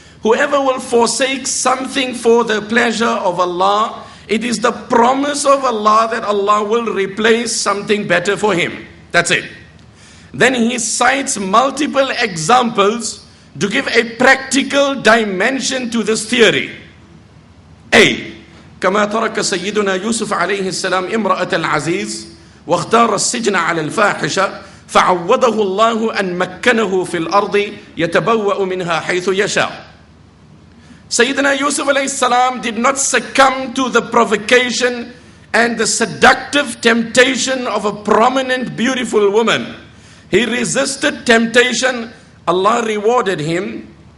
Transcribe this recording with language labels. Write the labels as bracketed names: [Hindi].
[English] Whoever will forsake something for the pleasure of Allah, it is the promise of Allah that Allah will replace something better for him. That's it. Then he cites multiple examples to give a practical dimension to this theory. A. [Arabic] كما ترك سيدنا يوسف عليه السلام امرأة العزيز واختار السجن على الفاحشة فعوضه الله أن مكنه في الأرض يتبوأ منها حيث يشاء. [English] Sayyidina Yusuf alayhi salam did not succumb to the provocation and the seductive temptation of a prominent, beautiful woman. He resisted temptation. Allah rewarded him.